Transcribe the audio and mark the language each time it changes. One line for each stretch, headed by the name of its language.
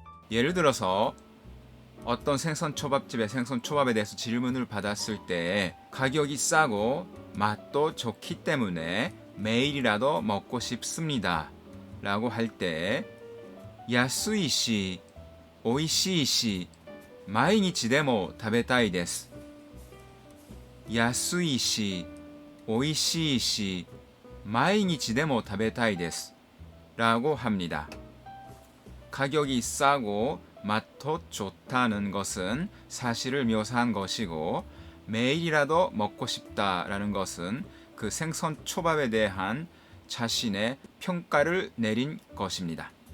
Korean: 예를 들어서 어떤 생선초밥집의 생선초밥에 대해서 질문을 받았을 때 가격이 싸고 맛도 좋기 때문에 매일이라도 먹고 싶습니다 라고 할 때
Japanese: 야스이시, 오이시이시, 마이니치でも 食べたいです。安いし、おいしいし、毎日でも食べたいです
Korean: 라고 합니다. 가격이 싸고 맛도 좋다는 것은 사실을 묘사한 것이고 매일이라도 먹고 싶다라는 것은 그 생선 초밥에 대한 자신의 평가를 내린 것입니다.